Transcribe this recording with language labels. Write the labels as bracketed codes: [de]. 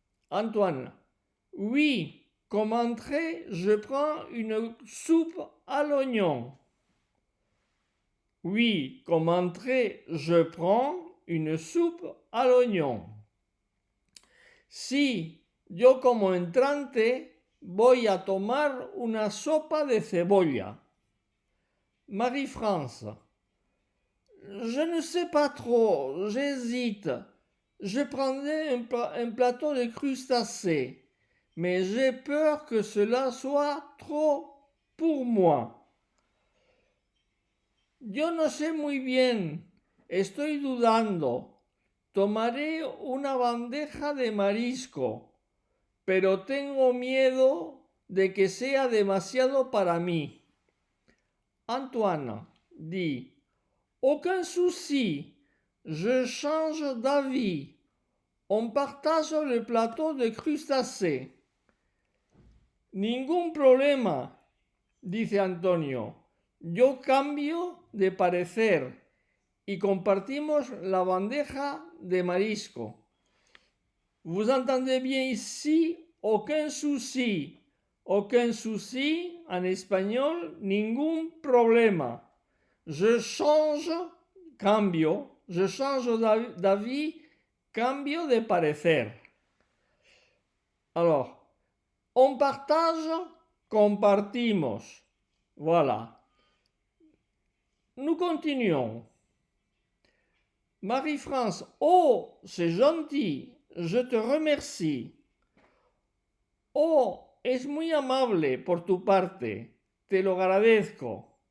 [fr] Antoine. Oui, comme entrée, je prends une soupe à l'oignon. Oui, comme entrée, je prends une soupe à l'oignon. [es] Si, yo como entrante voy a tomar una sopa de cebolla. [fr] Marie-France. Je ne sais pas trop, j'hésite. Je prendrai un plateau de crustacés, mais j'ai peur que cela soit trop pour moi. [es] Yo no sé muy bien, estoy dudando. Tomaré una bandeja de marisco, pero tengo miedo de que sea demasiado para mí. [fr] Antoine dit: Aucun souci, je change d'avis. On partage le plateau de crustacés. [es] Ningún problema, dice Antonio. Yo cambio de parecer y compartimos la bandeja de marisco. [fr] Vous entendez bien ici, aucun souci. Aucun souci, en espagnol, [es] ningún problema. [fr] Je change, cambio. Je change d'avis, [es] cambio de parecer. [fr] Alors, on partage, compartimos. Voilà. Nous continuons. Marie-France, oh, c'est gentil, je te remercie. [es] Oh, es muy amable por tu parte, te lo agradezco.